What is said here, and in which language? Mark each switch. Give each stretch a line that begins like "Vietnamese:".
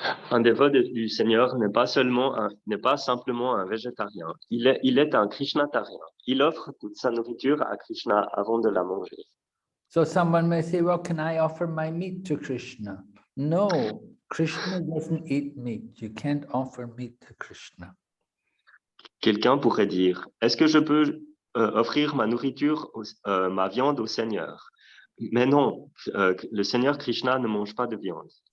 French: Un dévot du Seigneur n'est pas simplement un végétarien. Il est un Krishnatarien. Il offre toute sa nourriture à Krishna avant de la manger.
English: So someone may say, well, can I offer my meat to Krishna? No, Krishna doesn't eat meat. You can't offer meat to Krishna.
French: Quelqu'un pourrait dire, est-ce que je peux offrir ma nourriture, ma viande au Seigneur? Mais non, le Seigneur Krishna ne mange pas de viande.